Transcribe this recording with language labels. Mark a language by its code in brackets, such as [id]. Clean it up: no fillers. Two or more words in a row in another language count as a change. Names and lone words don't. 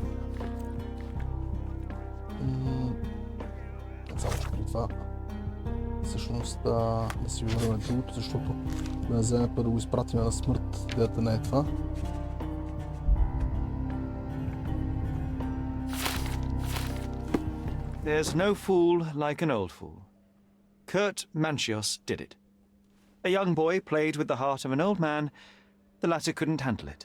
[bg] Само че при това всъщност да си върнем другото, защото да не вземе да го изпратим на смърт, идеята не е това. [en] There's no fool like an old fool. Kurt Manchios did it. A young boy played with the heart of an old man. The latter couldn't handle it.